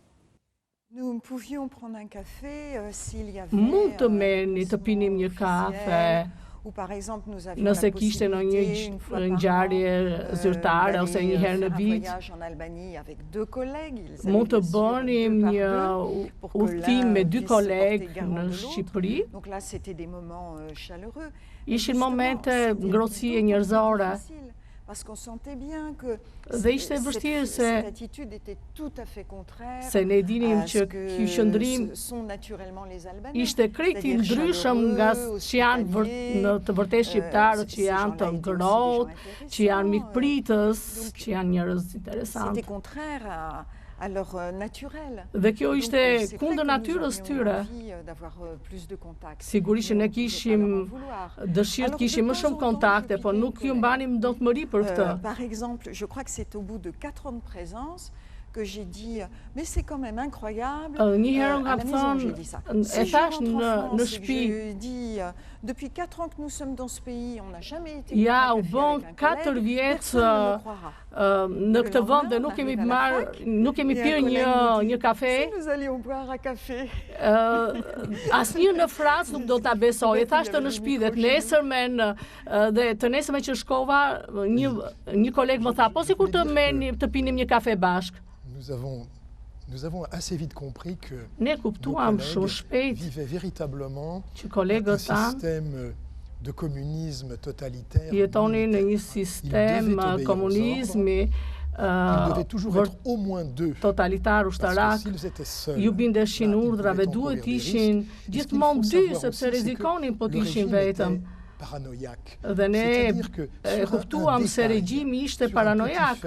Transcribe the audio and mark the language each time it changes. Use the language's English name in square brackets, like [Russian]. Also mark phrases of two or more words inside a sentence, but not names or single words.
[Albanian] Mund të merrni të pinim një kafe, nëse kishte në një ngjarje zyrtare ose një herë në vit. Mund të bënim një udhëtim me 2 kolegë në Shqipëri. Ishin momente ngrohtësie njerëzore. [French] parce qu'on sentait bien que [Albanian] Dhe ishte vështirë se [French] cette attitude était tout à fait contraire [Albanian] se ne dinim [French] à [Albanian] që [French] ce [Albanian] ky qëndrim [French] que sont naturellement les Albanais. [Albanian] ishte krejt i ndryshëm nga që janë në të vërtetë shqiptarët, që janë të ngrohtë, që janë mikpritës, që janë njerëz interesantë. [French] C'était contraire à leur naturel. [Albanian] Dhe kjo ishte kundër natyrës tyre. Sigurisht që ne kishim dëshirë të kishim më shumë kontakte, po nuk ju mbanim dotmëri për këtë. [French] Par exemple, je crois que c'est au bout de 4 ans de présence que j'ai dit, mais c'est quand même incroyable. [Albanian] Një herë nga thënë, e thash në shtëpi. [French] Je dis, depuis 4 ans que nous sommes dans ce pays, on n'a jamais été. [Albanian] Ja, u bën 4 vjet në këtë vend dhe nuk kemi pirë një kafe. [French] Nous allions boire un café. [Albanian] Asnjë në Francë nuk do ta besoj. E thashë në shtëpi dhe të nesërmen që shkova, një koleg më tha, po sikur të pinim një kafe bashkë. [French] Nous avons assez vite compris que [Albanian] ne kuptuam shumë shpejt [French] vivaient véritablement un système de communisme totalitaire. [Albanian] Jetonin në një sistem komunizmi totalitar ushtarak, ju bindeshin urdhrave, duhet ishin gjithmonë dy, sepse rrezikonin po të ishin vetëm. Dhe ne e kuptuam se regjimi ishte paranojak.